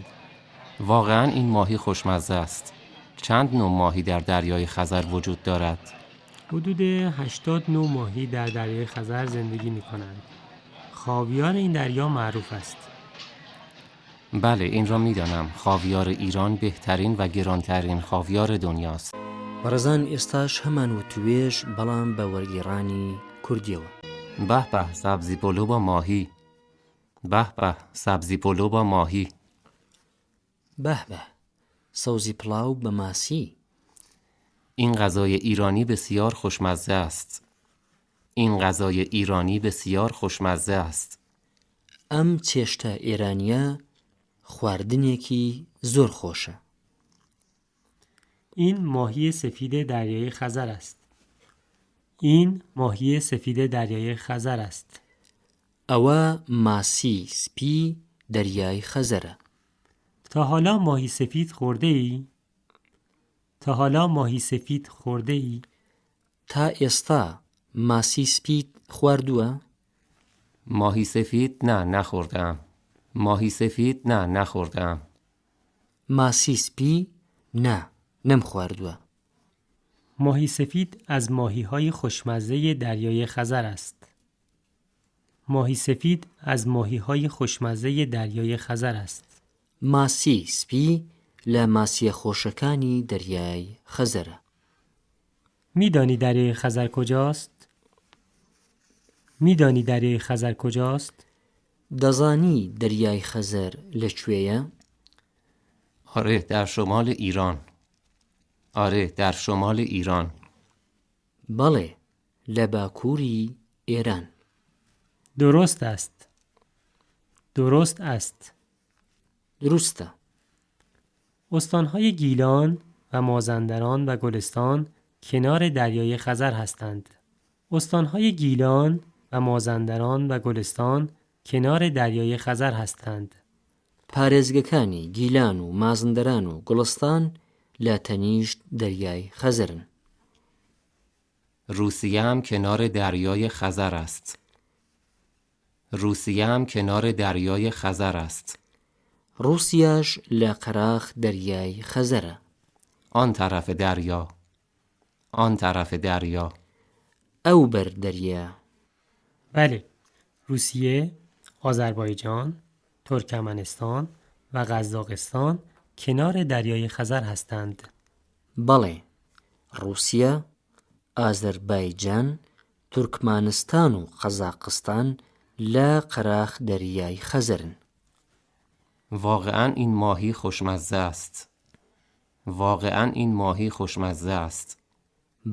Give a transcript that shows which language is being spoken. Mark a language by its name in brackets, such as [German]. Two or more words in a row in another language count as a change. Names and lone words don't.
[Persian] واقعا این ماهی خوشمزه است. چند نوع ماهی در دریای خزر وجود دارد؟ حدود 80 نوع ماهی در دریای خزر زندگی می‌کنند. خاویار این دریا معروف است. بله، این را می‌دانم. خاویار ایران بهترین و گرانترین خاویار دنیاست. [Central Kurdish] بەڕێزان ئێستاش هەمان وتوێژ بەڵام بە وەرگێڕانی کوردیەوە. [Persian] به به، سبزی پلو با ماهی. به به، سبزی پلو با ماهی. به به، [Central Kurdish] سەوزی پڵاو بە ماسی. [Persian] این غذای ایرانی بسیار خوشمزه است. این غذای ایرانی بسیار خوشمزه است. [Central Kurdish] ئەم چێشتە ئێرانیە خواردنێکی زۆر خۆشە. [Persian] این ماهی سفید دریای خزر است. این ماهی سفید دریای خزر است. [Central Kurdish] ئەوە ماسی سپی دەریای خەزەرە. [Persian] تا حالا ماهی سفید خورده ای؟ تا حالا ماهی سفید خورده ای؟ [Central Kurdish] تا ئێستا ماسی سپیت خواردووە؟ [Persian] ماهی سفید؟ نه، نخوردم. ماهی سفید؟ نه، نخوردم. [Central Kurdish] ماسی سپی؟ نه، نەم خواردووە. [Persian] ماهی سفید از ماهی‌های خوشمزه دریای خزر است. ماهی سفید از ماهی‌های خوشمزه دریای خزر است. [Central Kurdish] ماسی سپی لە ماسیە خۆشەکانی دەریای خەزەرە. [Persian] میدانی دریای خزر کجاست؟ میدانی دریای خزر کجاست؟ [Central Kurdish] دەزانی دەریای خەزەر لەکوێیە؟ [Persian] آره، در شمال ایران. آره، در شمال ایران. [Central Kurdish] بەڵێ، لە باکووری ئێران. [Persian] درست است. درست است. [Central Kurdish] دروستە. [Persian] استان‌های گیلان و مازندران و گلستان کنار دریای خزر هستند. استان‌های گیلان و مازندران و گلستان کنار دریای خزر هستند. [Central Kurdish] پارێزگەکانی گیلان و مازندەران و گوڵستان لە تەنیشت دەریای خەزەرن. [Persian] روسیه هم کنار دریای خزر است. روسیه هم کنار دریای خزر است. [Central Kurdish] رووسیاش لە قەراخ دەریای خەزەرە. [Persian] آن طرف دریا. آن طرف دریا. [Central Kurdish] ئەو بەر دەریا. [Persian] بله. روسیه، آذربایجان، ترکمنستان و قزاقستان کنار دریای خزر هستند. [Central Kurdish] بەڵێ، رووسیا، ئازەربایجان، تورکمانستان و قەزاقستان لە قەراخ دەریای خەزەرن. [Persian] واقعا این ماهی خوشمزه است. واقعا این ماهی خوشمزه است.